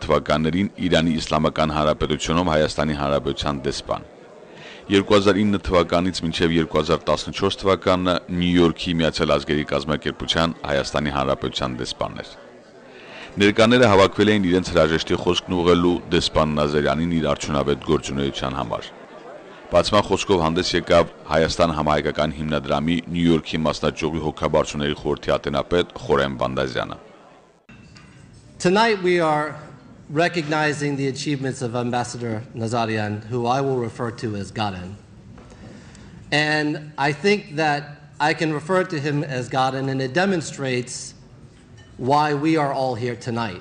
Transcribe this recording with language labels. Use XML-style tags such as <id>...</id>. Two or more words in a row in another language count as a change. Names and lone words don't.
<hy>թվականներին Իրանի Իսլամական Հանրապետությունում Հայաստանի Հանրապետության դեսպան։ 2009 թվականից մինչև 2014 թվականը Նյու Յորքի Միացյալ Ազգերի կազմակերպության Հայաստանի Հանրապետության դեսպանն էր։ Ներկաները հավաքվել էին իրենց հրաժեշտի խոսքն ուղղելու դեսպան Նազարյանին իր արդյունավետ գործունեության համար։ Բացման խոսքով հանդես եկավ Հայաստան համահայկական հիմնադրամի Նյու Յորքի մասնաճյուղի հոգաբարձուների խորհրդի ատենապետ Խորեն Բանդազյանը։</hy> <en>Tonight we are recognizing the achievements of Ambassador Nazarian, who I will refer to as Garen. And I think that I can refer to him as Garen, and it demonstrates why we are all here tonight.</en>